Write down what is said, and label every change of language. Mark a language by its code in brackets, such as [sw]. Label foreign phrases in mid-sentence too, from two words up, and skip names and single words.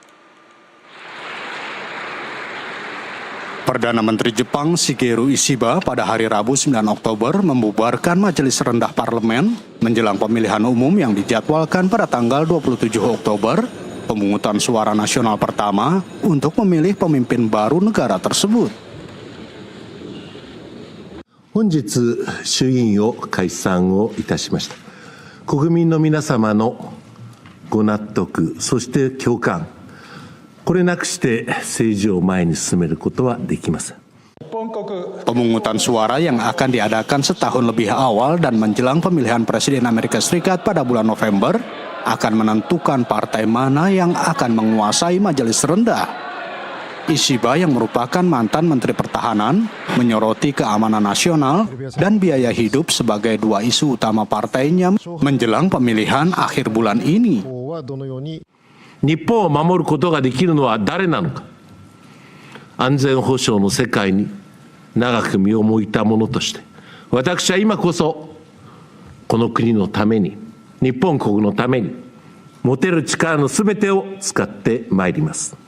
[id] Perdana Menteri Jepang Shigeru Ishiba pada hari Rabu 9 Oktober membubarkan Majelis Rendah Parlemen menjelang pemilihan umum yang dijadwalkan pada tanggal 27 Oktober, pemungutan suara nasional pertama untuk memilih pemimpin baru negara tersebut. [ja] 本日、衆議院を解散をいたしました。国民の皆様のご納得、そして共感、これなくして政治を前に進めることはできません。 [id] Pemungutan suara yang akan diadakan setahun lebih awal dan menjelang pemilihan Presiden Amerika Serikat pada bulan November akan menentukan partai mana yang akan menguasai Majelis Rendah. Ishiba yang merupakan mantan Menteri Pertahanan menyoroti keamanan nasional dan biaya hidup sebagai dua isu utama partainya menjelang pemilihan akhir bulan ini. [ja] 日本を守ることができるのは誰なのか。安全保障の世界に長く身を置いた者として、私は今こそこの国のために、日本国のために持てる力のすべてを使ってまいります。